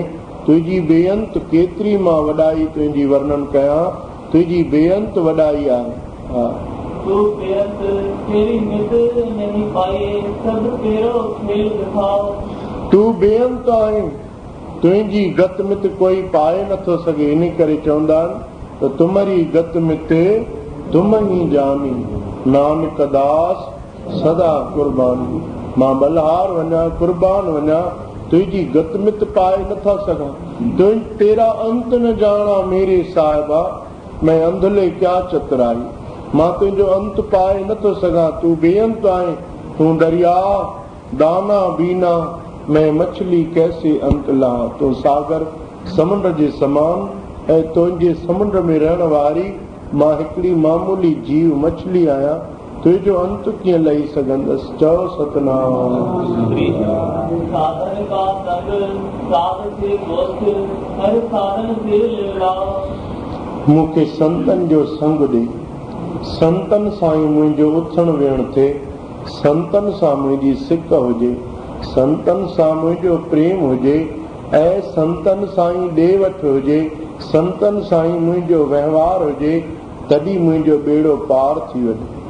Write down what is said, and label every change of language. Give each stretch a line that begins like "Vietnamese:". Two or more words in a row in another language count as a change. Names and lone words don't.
Sindhi: तुंहिंजी बेअंत केतिरी मां वॾाई तुंहिंजी वर्णन कयां, तुंहिंजी बेअंत वॾाई आहे। हा, तूं बेअंत आहीं, तुंहिंजी गत मित कोई पाए नथो सघे। इन करे चवंदा आहिनि त
Punjabi: ਤੁਮਰੀ ਗਤ ਮਿਤ ਤੁਮ ਹੀ ਜਾਨੀ, ਨਾਨਕ ਦਾਸ ਸਦਾ ਕੁਰਬਾਨੀ।
Sindhi: मां बलहार वञा, कुर्बान वञा, तुंहिंजी गत मित पाए नथा सघां।
Punjabi: ਤੇਰਾ ਅੰਤ ਨ ਜਾਨਾ ਮੇਰੇ ਸਾਹਿਬਾ, ਮੈਂ ਅੰਧਲੇ ਕਿਆ ਚਤਰਾਈ।
Sindhi: मां तुंहिंजो अंत पाए नथो सघां, तूं बेअंत आहीं,
Punjabi: ਤੂੰ ਦਰਿਆ ਦਾਨਾ ਬੀਨਾ, ਮੈਂ ਮਛਲੀ ਕੈਸੇ ਅੰਤ ਲਾ।
Sindhi: तूं सागर समुंड जे समान, ऐं तुंहिंजे समुंड में रहण वारी मां हिकिड़ी मामूली जीव मछली आहियां, तुंहिंजो अंत कीअं लही सघंदसि। चओ सतनाम। मूंखे संतनि जो संग ॾे, संतनि सां ई मुंहिंजो उथण वेहण थिए, संतनि सां मुंहिंजी सिक हुजे, संतनि सां मुंहिंजो प्रेम हुजे, ऐं संतनि सां ई ॾे वठि हुजे, संतनि सां ई मुंहिंजो वहिंवार हुजे, तॾहिं मुंहिंजो बेड़ो पार थी वञे।